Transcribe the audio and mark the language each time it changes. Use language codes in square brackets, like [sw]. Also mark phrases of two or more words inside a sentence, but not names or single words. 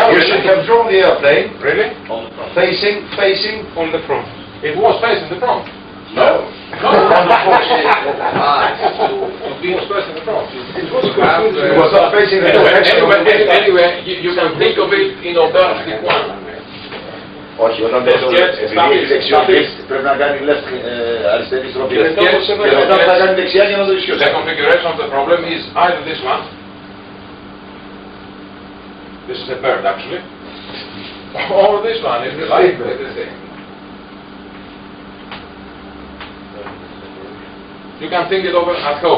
[en] You should have drawn the airplane really? facing On the front. It was facing the front. No, on the force to be expressed in the front. It was not facing the direction of the wind. Anyway, you can think of it in alternative one. [el] Όχι, όταν [en] The sketch [el] επειδή έχει δεξιό list, πρέπει να κάνει left, αριστερή στροφή. Και μετά θα κάνει δεξιά για να το ισιώσει. [en] The configuration of the problem is either this one. This is a bird actually. Or this one, if you like. You can think it over at home.